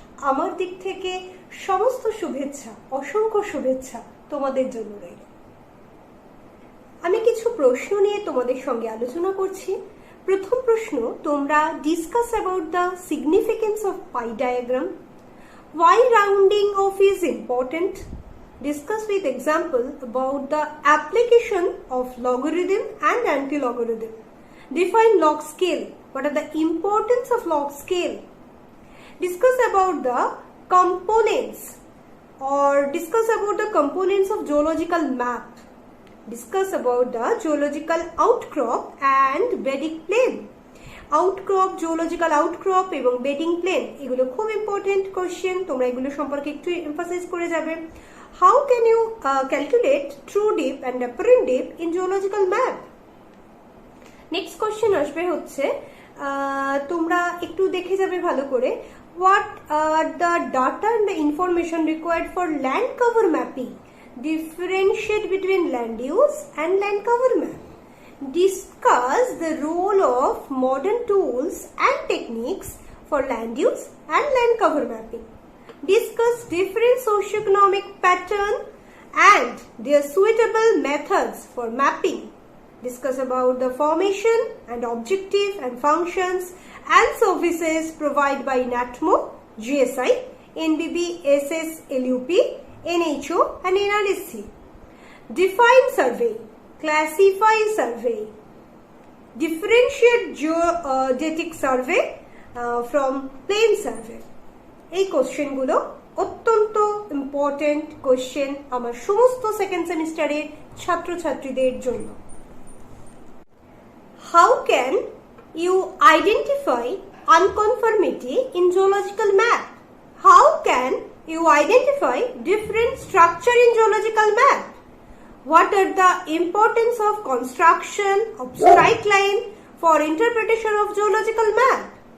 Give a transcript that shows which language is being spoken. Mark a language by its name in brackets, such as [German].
[Bangla] আমার দিক থেকে সমস্ত শুভেচ্ছা, অসংখ্য শুভেচ্ছা তোমাদের জন্য রইল। আমি কিছু প্রশ্ন নিয়ে তোমাদের সঙ্গে আলোচনা করছি। প্রথম প্রশ্ন, তোমরা [English] Discuss about the significance of pie diagram. Why rounding off is important? Discuss with example about the application of logarithm and anti-logarithm. Define log scale. What are the importance of log scale? Discuss about the components or discuss about the components of geological map. Discuss about the geological outcrop and bedding plane. [Bangla] Outcrop, geological outcrop এবং bedding plane, এগুলো খুব important question, তোমরা এগুলো সম্পর্কে একটু emphasise করে যাবে। [English] How can you calculate true dip and apparent dip in geological map? Next question [Bangla] আসবে হচ্ছে, তোমরা একটু দেখে যাবে ভালো করে, [English] What are the data and the information required for land cover mapping? Differentiate between land use and land cover map. Discuss the role of modern tools and techniques for land use and land cover mapping. Discuss different socioeconomic patterns and their suitable methods for mapping. Discuss about the formation and objective and functions and services provided by NATMO, GSI, NBB, SSLUP, NHO and NRSC. Define survey. Classify survey. Differentiate geodetic survey from plane survey. [Bangla] এই কোশ্চেনগুলো অত্যন্ত important question আমার সমস্ত second সেমিস্টারের ছাত্রছাত্রীদের জন্য। [English] How can you identify unconformity in geological map? How can you identify different structure in geological map? What are the importance of construction of strike line for interpretation of geological map?